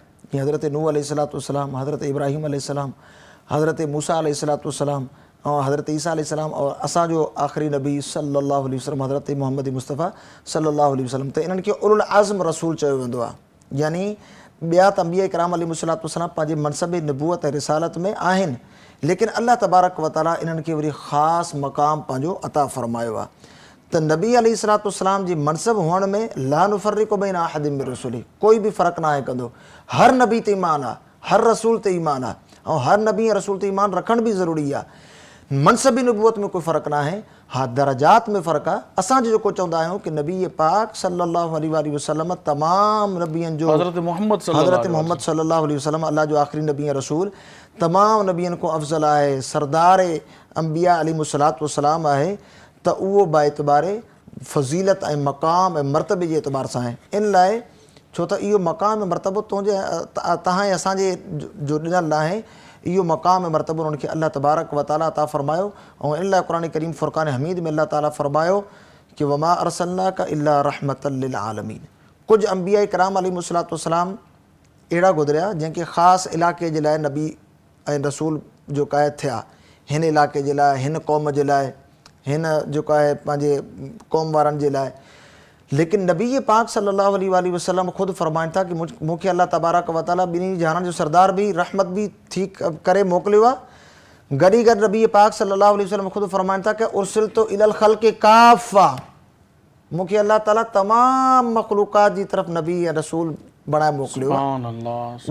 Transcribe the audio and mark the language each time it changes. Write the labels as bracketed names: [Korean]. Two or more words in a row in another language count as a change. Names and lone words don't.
[Sindhi] जीअं हज़रत नूह अलैहिस्सलाम, हज़रत इब्राहिम अलैहिस्सलाम, हज़रत मूसा अलैहिस्सलाम और हज़रत ईसा अलैहिस्सलाम और असांजो आख़िरी नबी [Arabic] صلى الله عليه وسلم [Sindhi] हज़रत मोहम्मद मुस्तफ़ा [Arabic] صلى الله عليه وسلم. [Sindhi] त इन्हनि खे उलुल आज़म रसूल चयो वेंदो आहे। यानी ॿिया त अंबिया किराम अलैहिस्सलाम पंहिंजे मनसब नबूवत ऐं रिसालत में आहिनि, लेकिन [Arabic] الله تبارك وتعالى [Sindhi] इन्हनि खे वरी ख़ासि मक़ाम पंहिंजो अता फ़रमायो आहे। त नबी अलैहिस्सलाम जी मनसब हुअण में [Arabic] لا نفرق بين أحد من رسله, [Sindhi] कोई बि फ़र्क़ु नाहे कंदो। हर नबी ते ईमान आहे, हर रसूल ते ईमान आहे, ऐं हर नबी ऐं रसूल ते ईमान रखणु बि ज़रूरी आहे। मनसबी नबूवत में कोई फ़र्क़ु न आहे। हा, दरजात में फ़र्क़ु आहे। असां जेको चवंदा आहियूं कि नबी पाक [Arabic] صلى الله عليه وسلم [Sindhi] तमामु नबियनि जो हज़रत मोहम्मद [Arabic] صلى الله عليه وسلم [Sindhi] अल्लाह जो आख़िरी नबी ऐं रसूल तमामु नबियनि खां अफ़ज़ल आहे, सरदार अंबिया [Arabic] عليهم الصلاة والسلام [Sindhi] आहे। त उहो बाएतबारे फ़ज़ीलत ऐं मक़ाम ऐं मर्तबे जे एतबार सां आहे। इन लाइ छो त इहो मक़ाम ऐं मर्तबो तव्हां ऐं असांजे जो ॾिनल आहे, इहो मक़ाम ऐं मर्तबो उन्हनि खे [Arabic] الله تبارك وتعالى [Sindhi] अता फ़रमायो। ऐं इन लाइ क़ुरान करीम फ़ुरक़ान हमीद में अल्लाह ताला फ़रमायो कि [Arabic] وما أرسلناك إلا رحمة للعالمين. [Sindhi] कुझु अंबिया किराम [Arabic] عليهم الصلاة والسلام [Sindhi] अहिड़ा गुज़रिया जंहिंखे ख़ासि इलाइक़े जे लाइ नबी ऐं रसूल जो क़ाइद थिया, हिन इलाइक़े जे लाइ, हिन क़ौम जे लाइ, हिन जेको आहे पंहिंजे क़ौम वारनि जे लाइ। लेकिन नबी पाक [Arabic] صلى الله عليه وسلم [Sindhi] ख़ुदि फ़रमाइनि था कि मूंखे [Arabic] الله تبارك وتعالى [Sindhi] ॿिन्ही जहान जो सरदार बि रहमत बि थी करे मोकिलियो आहे। गॾी गॾु नबी पाक [Arabic] صلى الله عليه وسلم [Sindhi] ख़ुदि फ़रमाइनि था कि [Arabic] أرسلت إلى الخلق كافة, [Sindhi] मूंखे अल्लाह ताला तमामु मख़लूक़ात जी तरफ़ नबी ऐं रसूल बणाए मोकिलियो आहे।